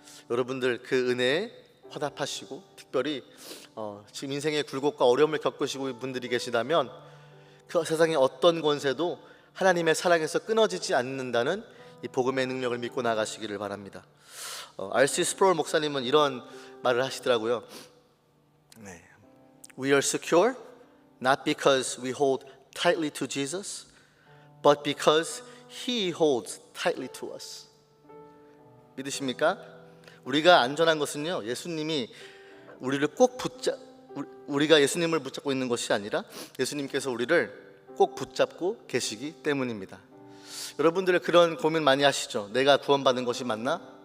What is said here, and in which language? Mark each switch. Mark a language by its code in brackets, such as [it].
[ko] 여러분들 그 은혜에 화답하시고, 특별히 지금 인생의 굴곡과 어려움을 겪으시고 있는 분들이 계시다면 그 세상의 어떤 권세도 하나님의 사랑에서 끊어지지 않는다는 이 복음의 능력을 믿고 나가시기를 바랍니다. R.C. 스프롤 목사님은 이런 말을 하시더라고요. [en] We are secure not because we hold tightly to Jesus, but because He holds tightly to us. [ko] 믿으십니까? 우리가 안전한 것은요, 예수님이 우리를 꼭 우리가 예수님을 붙잡고 있는 것이 아니라 예수님께서 우리를 꼭 붙잡고 계시기 때문입니다. 여러분들 그런 고민 많이 하시죠? 내가 구원받은 것이 맞나?